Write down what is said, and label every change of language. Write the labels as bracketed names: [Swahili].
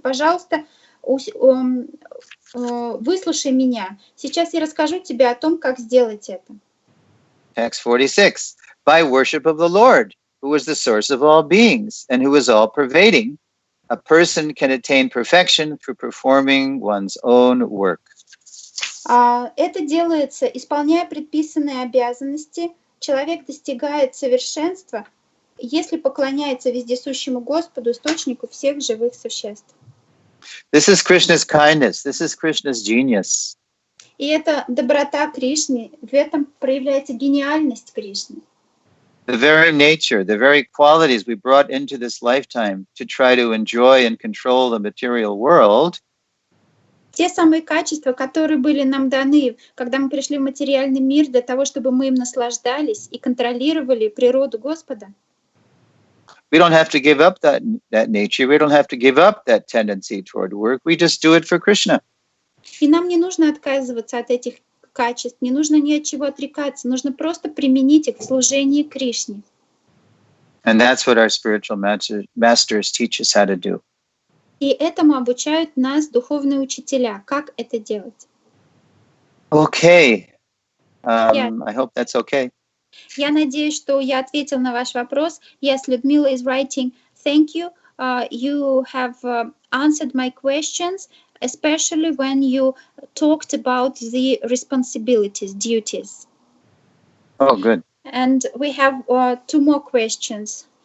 [Russian] И, пожалуйста, выслушай меня. Сейчас я расскажу тебе о том, как сделать это. [English] Text 46. By worship of the Lord, who is the source of all beings and who is all-pervading, a person can attain perfection through performing one's own work. [Russian] Это делается, исполняя предписанные обязанности. Человек достигает совершенства, если поклоняется вездесущему Господу, источнику всех живых существ. [English] This is Krishna's kindness. This is Krishna's genius. [Russian] И это доброта Кришны. В этом проявляется гениальность Кришны. [English] The very nature, the very qualities we brought into this lifetime to try to enjoy and control the material world, [Russian] те самые качества, которые были нам даны, когда мы пришли в материальный мир, для того, чтобы мы им наслаждались и контролировали природу Господа. [English] We don't have to give up that nature. We don't have to give up that tendency toward work. We just do it for Krishna. [Russian] И нам не нужно отказываться от этих качеств, не нужно ни от чего отрекаться, нужно просто применить их в служении Кришне. [English] And that's what our spiritual masters teach us how to do. [Russian] И этому обучают нас духовные учителя, как это делать. [English] Okay. I hope that's okay. [Russian] Я надеюсь, что я ответил на ваш вопрос. [English] Yes, Людмила is writing. Thank you. You have answered my questions, especially when you talked about the responsibilities, duties. Oh, good. And we have two more questions.